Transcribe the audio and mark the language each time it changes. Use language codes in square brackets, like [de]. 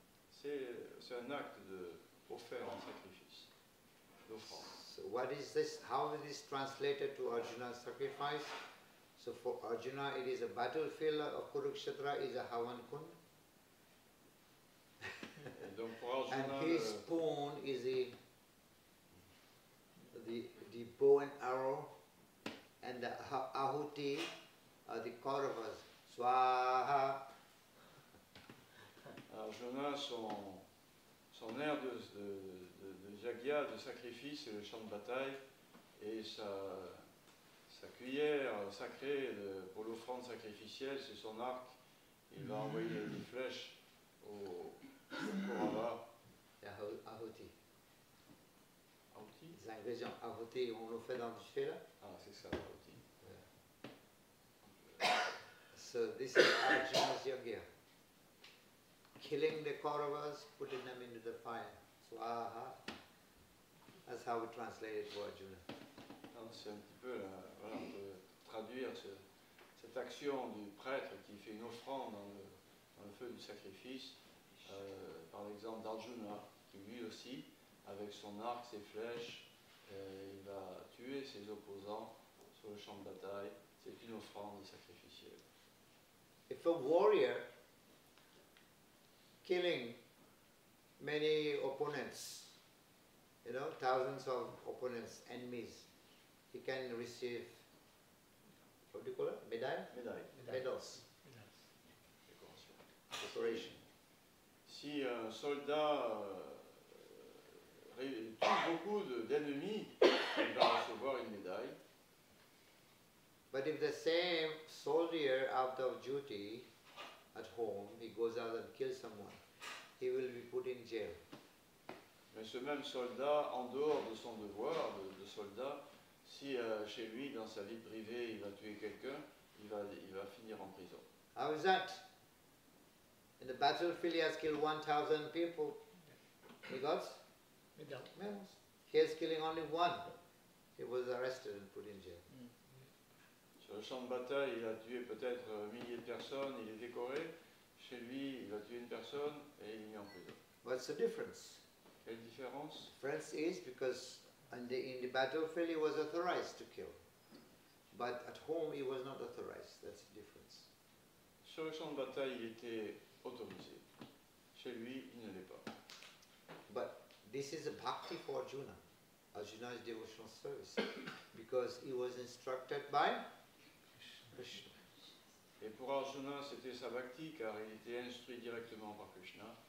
[fr] C'est un acte offert en sacrifice, d'offrande. [en] So what is this? How is this translated to Arjuna's sacrifice? So for Arjuna, it is a battlefield of Kurukshetra is a Havan Kund. [fr] Et donc pour Arjuna, [en] And his spoon is the bow and arrow, and the ahuti are the Kauravas. [sa] Swaha. [fr] Arjuna, son air de yagya, de sacrifice, c'est le champ de bataille, et sa cuillère sacrée pour l'offrande sacrificielle, c'est son arc. Il va envoyer des flèches au Kaurava. [sa] Ahuti. Ahuti? [fr] Les ingrédients ahuti, on le fait dans du feu là. Ah, c'est ça, Ahuti. [en] So this is Arjuna's yagya. Killing the Kauravas, putting them into the fire. Swaha. That's how we translate it for Arjuna. [fr] C'est un petit peu, voilà, on peut traduire cette action du prêtre qui fait une offrande dans le feu du sacrifice, par l'exemple d'Arjuna, qui lui aussi, avec son arc, ses flèches, il va tuer ses opposants sur le champ de bataille. C'est une offrande sacrificielle. [en] If a warrior killing many opponents, thousands of opponents, enemies, he can receive, what do you call it? [fr] Médaille. [en] Medals. [fr] Décoration. [en] Decoration. [fr] Si un soldat tue beaucoup d'ennemis, il va recevoir une médaille. [en] But if the same soldier out of duty at home, he goes out and kills someone, he will be put in jail. [fr] Mais ce même soldat, en dehors de son devoir de soldat, si chez lui, dans sa vie privée, il va tuer quelqu'un, il va finir en prison. [en] How is that? In the battlefield he has killed 1,000 people. He got medals. He is killing only one. He was arrested and put in jail. [fr] Sur le champ de bataille, il a tué peut-être milliers de personnes, il est décoré. Chez lui, il a tué une personne et il est mis en prison. [en] What's the difference? [fr] Quelle différence? [en] The difference is because in the battlefield he was authorized to kill. But at home he was not authorized. That's the difference. [fr] Sur le champ de bataille, il était autorisé. Chez lui, il ne l'est pas. [en] But this is a bhakti for Arjuna. Arjuna's devotional service. Because he was instructed by Krishna. [fr] Et pour Arjuna, c'était sa bhakti, car il était instruit directement par Krishna.